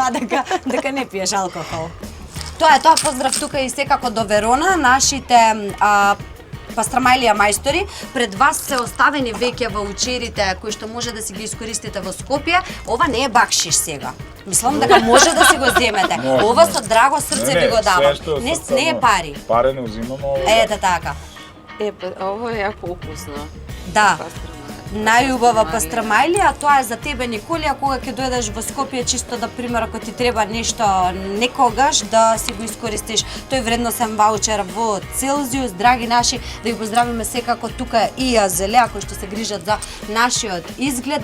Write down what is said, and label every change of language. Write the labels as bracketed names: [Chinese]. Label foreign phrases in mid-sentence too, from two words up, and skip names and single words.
[Macedonian] Тоа дека не пиеш алкохол. Тоа е тоа, поздрав тука и секако до Верона, нашите пастрамајлија мајстори. Пред вас се оставени веќе ваучерите кои што може да си ги искористите во Скопје. Ова не е бакшиш сега. Мислам дека може да си го земете. Ова со драго срце ви го давам. Не е пари. [Serbian] Пари не узимamo. [Macedonian] Ете така. [Serbian] Ovo je jako ukusno. [Macedonian] Да. Најубава пастрамајлија, тоа е за тебе, Николија, кога ќе дојдеш во Скопје, чисто да пример ако ти треба нешто некогаш да си го искористиш тој вредносен ваучер во Целзиус. Драги наши, да ви поздравиме секако тука и Азелеа кои што се грижат за нашиот изглед.